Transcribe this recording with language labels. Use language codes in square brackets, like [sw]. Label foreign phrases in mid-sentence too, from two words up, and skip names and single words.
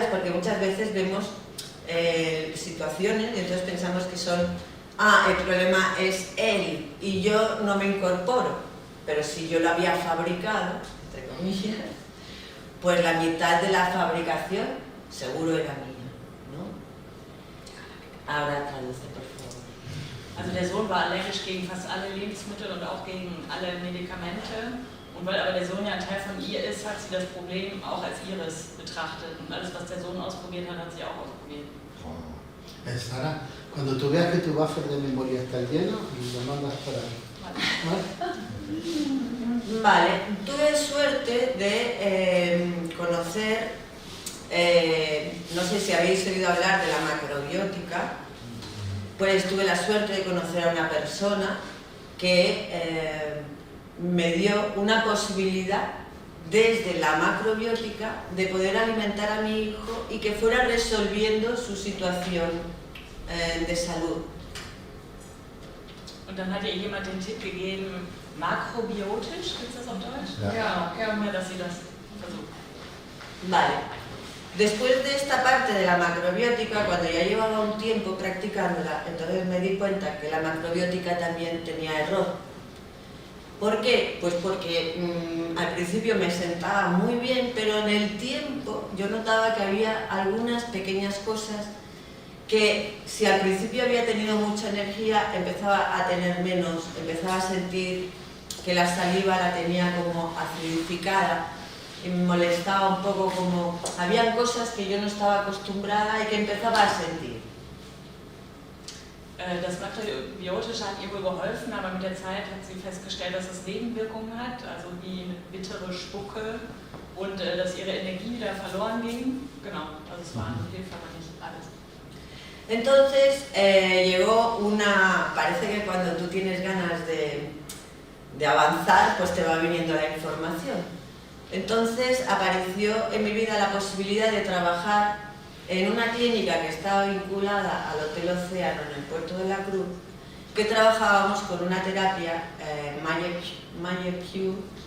[es] Porque muchas veces vemos situaciones y entonces pensamos que son, el problema es él y yo no me incorporo. Pero si yo lo había fabricado, entre comillas, pues la mitad de la fabricación seguro era mía, ¿no? Ahora traduce, por favor. [de] Also der Sohn war allergisch gegen fast alle Lebensmittel und auch gegen alle Medikamente. Und weil aber der Sohn ja ein Teil von ihr ist, hat sie das Problem auch als ihres betrachtet. Und alles, was der Sohn ausprobiert hat, hat sie auch ausprobiert. [es] Sara, cuando tú veas que tu buffer de memoria está lleno, lo mandas para mí. Vale, tuve suerte de conocer, no sé si habéis oído hablar de la macrobiótica, pues tuve la suerte de conocer a una persona que me dio una posibilidad desde la macrobiótica de poder alimentar a mi hijo y que fuera resolviendo su situación de salud. [de] Und dann hat ihr jemand den Tipp gegeben, makrobiotisch, gibt es das auf Deutsch? Ja. Ja, dass sie das versucht. [es] Vale. Después de esta parte de la macrobiótica, cuando ya llevaba un tiempo practicándola, entonces me di cuenta que la macrobiótica también tenía error. ¿Por qué? Pues porque al principio me sentaba muy bien, pero en el tiempo yo notaba que había algunas pequeñas cosas que si al principio había tenido mucha energía, empezaba a tener menos, empezaba a sentir que la saliva la tenía como acidificada y me molestaba un poco, como habían cosas que yo no estaba acostumbrada y que empezaba a sentir. [de] Das Makrobiotische hat ihr wohl geholfen, aber mit der Zeit hat sie festgestellt, dass es Nebenwirkungen hat, also wie eine bittere Spucke und dass ihre Energie wieder verloren ging. Genau, also es war eine Hilfe, aber nicht alles. [es] Entonces llegó una... Parece que cuando tú tienes ganas de avanzar, pues te va viniendo la información. Entonces apareció en mi vida la posibilidad de trabajar en una clínica que estaba vinculada al Hotel Océano en el Puerto de la Cruz, que trabajábamos con una terapia Mayapur,